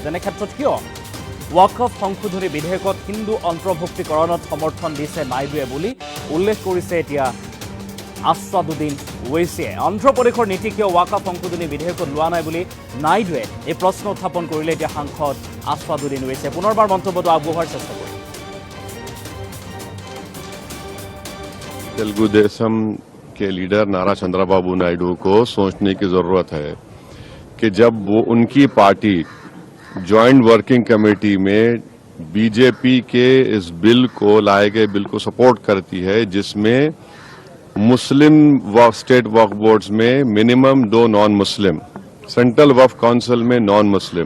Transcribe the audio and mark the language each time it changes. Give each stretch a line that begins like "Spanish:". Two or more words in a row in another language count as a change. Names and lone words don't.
Assamese: তেনে ক্ষেত্ৰত কিয় ৱাকাফ সংশোধনী বিধেয়কত হিন্দু অন্তৰ্ভুক্তিকৰণত সমৰ্থন দিছে নাইডুৱে বুলি উল্লেখ কৰিছে এতিয়া আছৱাদুদ্দিন ওৱেইছিয়ে। অন্ধ্ৰপ্ৰদেশৰ নীতি কিয় ৱাকাফ সংশোধনী বিধেয়কত লোৱা নাই বুলি নাইডুৱে এই প্ৰশ্ন উত্থাপন কৰিলে এতিয়া সাংসদ আছৱাদুদ্দিন ওৱেইছিয়ে। পুনৰবাৰ মন্তব্যটো আগবঢ়োৱাৰ চেষ্টা কৰিম।
Hindi: तेलुगु देशम के लीडर नारा चंद्रबाबू नायडू को सोचने की जरूरत है कि जब वो उनकी पार्टी
English: joint working committee
Hindi: में बीजेपी के इस बिल को लाए गए बिल को सपोर्ट करती है जिसमें मुस्लिम स्टेट वक्फ बोर्ड्स में
English: minimum 2 non Muslim,
Hindi: सेंट्रल वक्फ काउंसिल में
English: non Muslim.